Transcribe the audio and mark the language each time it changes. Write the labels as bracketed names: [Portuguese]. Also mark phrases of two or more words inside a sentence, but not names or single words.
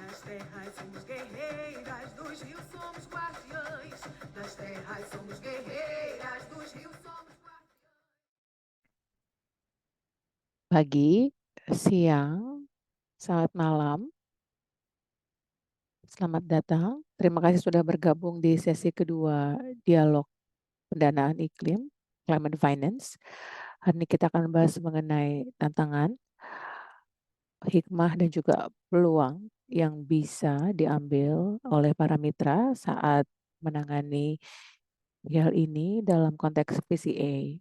[Portuguese] terras somos guerreiras, dos rios somos guardiães. Das terras somos guerreiras, dos rios somos guardiães. [Indonesian] Pagi, siang, selamat malam. Selamat datang. Terima kasih sudah bergabung di sesi kedua dialog pendanaan iklim, [English] climate finance. [Indonesian] Hari ini kita akan membahas mengenai tantangan, hikmah dan juga peluang yang bisa diambil oleh para mitra saat menangani hal ini dalam konteks PCA.